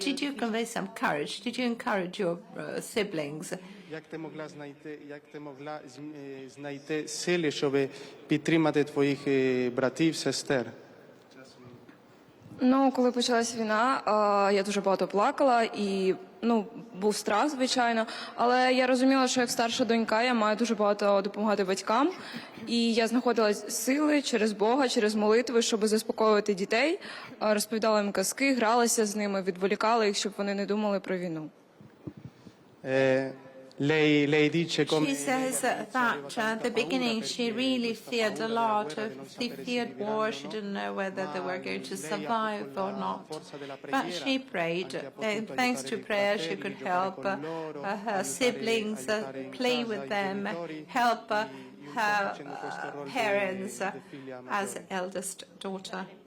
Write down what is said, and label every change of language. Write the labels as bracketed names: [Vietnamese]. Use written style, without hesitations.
[English] Did you convey some courage? Did you encourage your siblings? [Ukrainian] Як ти могла знайти сили, щоб підтримати твоїх братів, сестер? Ну, коли почалась війна, я дуже багато плакала і, був страх, звичайно, але я розуміла, що як старша донька, я маю дуже багато допомагати батькам, і я знаходила сили через Бога, через молитви, щоб заспокоювати дітей, розповідала їм казки, гралася з ними, відволікала їх, щоб вони не думали про війну. [English] She says that at the beginning she really feared a lot. She feared war. She didn't know whether they were going to survive or not. But she prayed. And thanks to prayer, she could help her siblings, play with them, help her parents as eldest daughter.